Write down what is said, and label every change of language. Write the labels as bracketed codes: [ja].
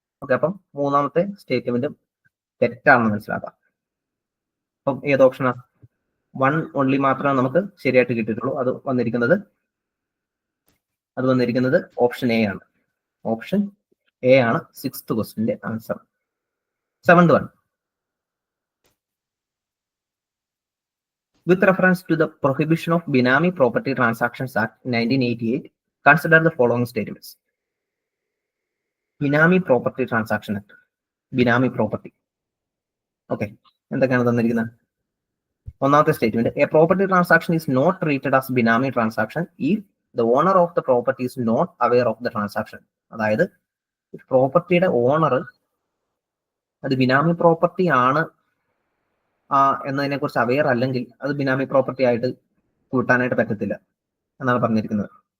[ml] Okay, അപ്പം മൂന്നാമത്തെ statement തെറ്റാണെന്ന് മനസ്സിലാക്കാം. അപ്പം ഏത് ഓപ്ഷനാണ്? 1 ഓൺലി മാത്രമേ നമുക്ക് ശരിയായിട്ട് കിട്ടിയിട്ടുള്ളൂ. അത് വന്നിരിക്കുന്നത് ഓപ്ഷൻ A ആണ്. ഓപ്ഷൻ A ആണ് 6th ക്വസ്റ്റിന്റെ answer. [en] 7th one. With reference to the Prohibition of Benami Property Transactions Act 1988, consider the following statements. [ml] Benami property transaction act, benami property. Okay, എന്തൊക്കെയാണ് തന്നിരിക്കുന്നത്? [en] ഒന്നാമത്തെ statement, a property transaction is not treated as benami transaction if the owner of the property is not aware of the transaction. [ml] അതായത് പ്രോപ്പർട്ടിയുടെ owner അത് ബിനാമി property ആണ് എന്നതിനെ കുറിച്ച് aware അല്ലെങ്കിൽ അത് ബിനാമി പ്രോപ്പർട്ടി ആയിട്ട് കൂട്ടാനായിട്ട് പറ്റത്തില്ല എന്നാണ് പറഞ്ഞിരിക്കുന്നത്.